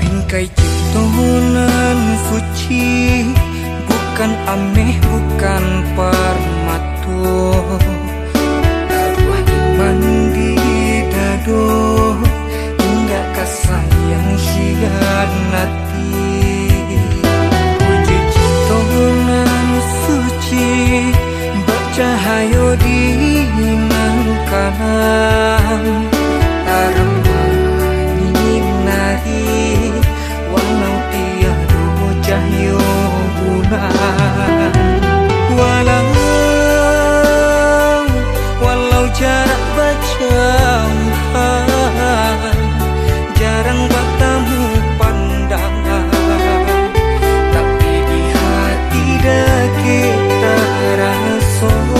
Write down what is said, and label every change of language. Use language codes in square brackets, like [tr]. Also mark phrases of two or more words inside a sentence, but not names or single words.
[min] bingkai ciptaan suci, bukan ameh, bukan permatu. Arwah iman di dado, hingga kasayang hianati. Puji ciptaan suci, bercahayo di kanan. [id] Tarang menyinari, walau tiada cahaya bulan. Walau jarak berjauhan, jarang bertemu pandangan, tapi di hati dah kita rasa.